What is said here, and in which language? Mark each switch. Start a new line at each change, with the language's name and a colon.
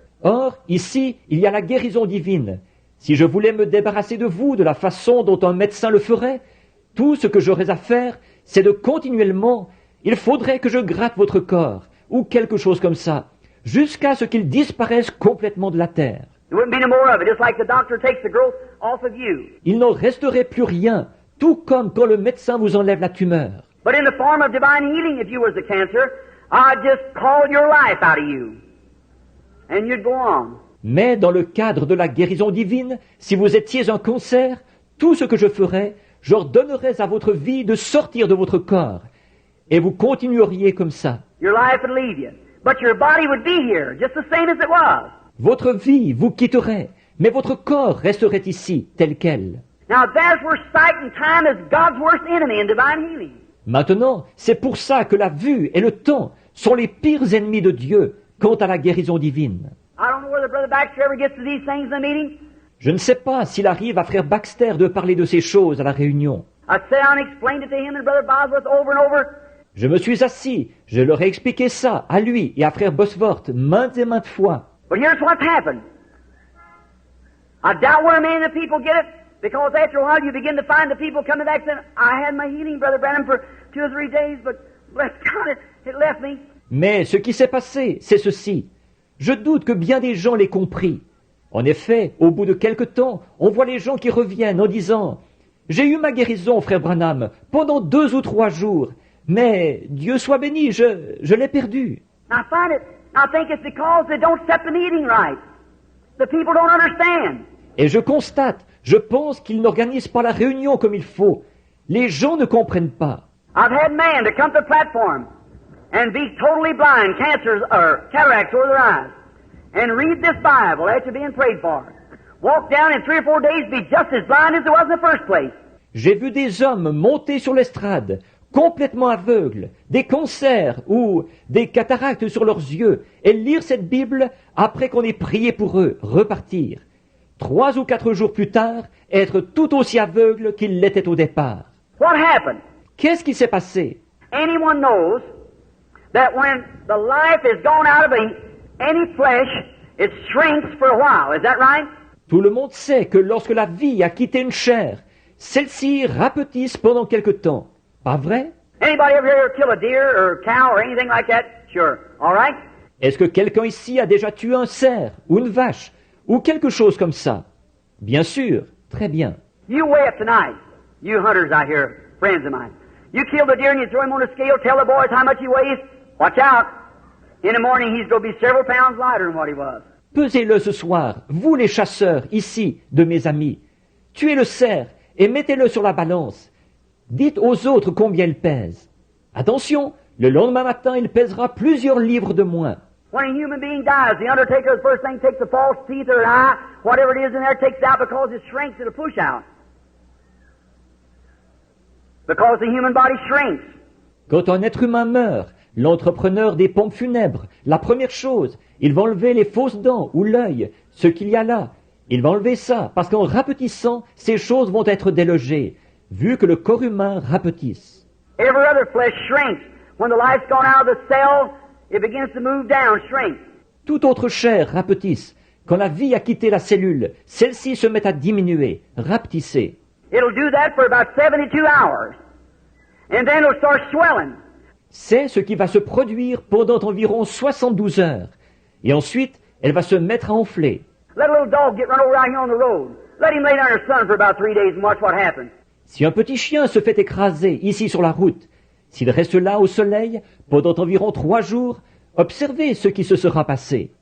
French: Or, ici, il y a la guérison divine. Si je voulais me débarrasser de vous de la façon dont un médecin le ferait, tout ce que j'aurais à faire, c'est de continuellement, il faudrait que je gratte votre corps, ou quelque chose comme ça, jusqu'à ce qu'il disparaisse complètement de la terre.
English: There wouldn't be no more of it, just like the doctor takes the growth off of you.
French: Il n'en resterait plus rien, tout comme quand le médecin vous enlève la tumeur.
English: But in the form of divine healing, if you was the cancer, I'd just call your life out of you. And you'd go on.
French: Mais dans le cadre de la guérison divine, si vous étiez un cancer, tout ce que je ferais, j'ordonnerais à votre vie de sortir de votre corps. Et vous continueriez comme ça.
English: Your life would leave you. But your body would be here, just the same as it was.
French: Votre vie vous quitterait, mais votre corps resterait ici, tel quel.
English: Now there's where sight and time is God's worst enemy in divine healing.
French: Maintenant, c'est pour ça que la vue et le temps sont les pires ennemis de Dieu quant à la guérison divine.
English: I don't know whether Brother Baxter ever gets to these things in the meeting.
French: Je ne sais pas s'il arrive à frère Baxter de parler de ces choses à la réunion.
English: I sat down and explained it to him and Brother Bosworth over and over.
French: Je me suis assis, je leur ai expliqué ça à lui et à frère Bosworth maintes et maintes fois.
English: But here's what's happened. I doubt where many of the people get it, because after a while you begin to find the people coming back saying, I had my healing, Brother Branham, for 2 or 3 days, but bless God, it left me.
French: Mais ce qui s'est passé, c'est ceci. Je doute que bien des gens l'aient compris. En effet, au bout de quelque temps, on voit les gens qui reviennent en disant « J'ai eu ma guérison, frère Branham, pendant 2 ou 3 jours, mais Dieu soit béni, je l'ai perdu. »
English: I think it's because they don't set the meeting right. The people don't understand.
French: Et je constate, je pense qu'ils n'organisent pas la réunion comme il faut. Les gens ne comprennent pas.
English: I've had men to come to the platform and be totally blind, cancers or cataracts over their eyes, and read this Bible after being prayed for. Walk down in 3 or 4 days, be just as blind as it was in the first place.
French: J'ai vu des hommes monter sur l'estrade, complètement aveugles, des cancers ou des cataractes sur leurs yeux, et lire cette Bible après qu'on ait prié pour eux, repartir. 3 ou 4 jours plus tard, être tout aussi aveugles qu'ils l'étaient au départ.
English: What happened?
French: Qu'est-ce qui s'est passé?
English: Anyone knows that when the life is gone out of any flesh, it shrinks for a while. Is that right?
French: Tout le monde sait que lorsque la vie a quitté une chair, celle-ci rapetisse pendant quelque temps. Pas vrai?
English: Anybody ever here kill a deer or a cow or anything like that? Sure. All right?
French: Est-ce que quelqu'un ici a déjà tué un cerf ou une vache ou quelque chose comme ça? Bien sûr. Très bien.
English: You weigh up tonight. You hunters out here, friends of mine. You kill the deer and you throw him on a scale, tell the boys how much he weighs. Watch out. In the morning he's going to be several pounds lighter than what he was.
French: Pesez-le ce soir, vous les chasseurs, ici, de mes amis. Tuez le cerf et mettez-le sur la balance. Dites aux autres combien il pèse. Attention, le lendemain matin, il pèsera plusieurs livres de moins.
English: When a human being dies, the undertaker, the first thing, takes the false teeth or an eye, whatever it is in there, takes it out because it shrinks, it'll push out. Because the human body shrinks.
French: Quand un être humain meurt, l'entrepreneur des pompes funèbres, la première chose, il va enlever les fausses dents ou l'œil, ce qu'il y a là. Il va enlever ça, parce qu'en rapetissant, ces choses vont être délogées, vu que le corps humain rapetisse.
English: Every other flesh shrinks. When the life's gone out of the cell, it begins to move down, shrink.
French: Toute autre chair rapetisse. Quand la vie a quitté la cellule, celle-ci se met à diminuer, rapetisser.
English: It'll do that for about 72 hours. And then it'll start swelling.
French: C'est ce qui va se produire pendant environ 72 heures. Et ensuite, elle va se mettre à enfler.
English: Let a little dog get run over out here on the road. Let him lay down in the sun for about 3 days and watch what happens.
French: Si un petit chien se fait écraser ici sur la route, s'il reste là au soleil pendant environ 3 jours, observez ce qui se sera passé.